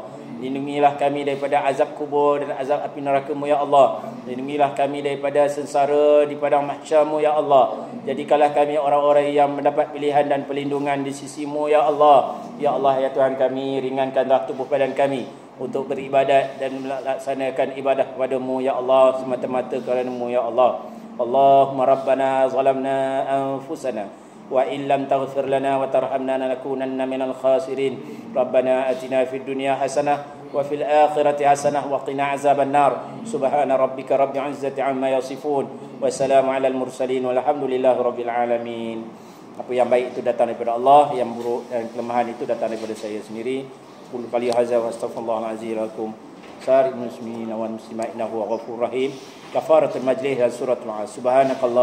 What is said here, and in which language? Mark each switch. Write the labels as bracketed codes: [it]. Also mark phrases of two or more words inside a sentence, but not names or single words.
[ms] Lindungilah kami daripada azab kubur dan azab api neraka-Mu ya Allah. Lindungilah kami daripada sengsara di padang mahsyar-Mu ya Allah. Jadikanlah kami orang-orang yang mendapat pilihan dan perlindungan di sisi-Mu ya Allah. Ya Allah, ya Tuhan kami, ringankanlah tubuh badan kami untuk beribadat dan melaksanakan ibadah kepada-Mu ya Allah, semata-mata kerana-Mu ya Allah. [ar] اللهم ربنا ظلمنا أنفسنا وإن لم تغفر لنا وترحمنا لنكونن من الخاسرين. ربنا آتنا في الدنيا حسنة وفي الآخرة حسنة وقنا عذاب النار. سبحان ربك رب العزة عما يصفون وسلام على المرسلين والحمد لله رب العالمين. [ms] Apa yang baik itu datang daripada Allah, yang buruk dan kelemahan itu datang daripada saya sendiri. [ar] أقول قولي هذا وأستغفر الله العظيم لكم ولسائر المسلمين والمسلمات إنه غفور رحيم. كفارة المجلس [ms] dan [ar] سورة العصر. [ms] Subhanakallah.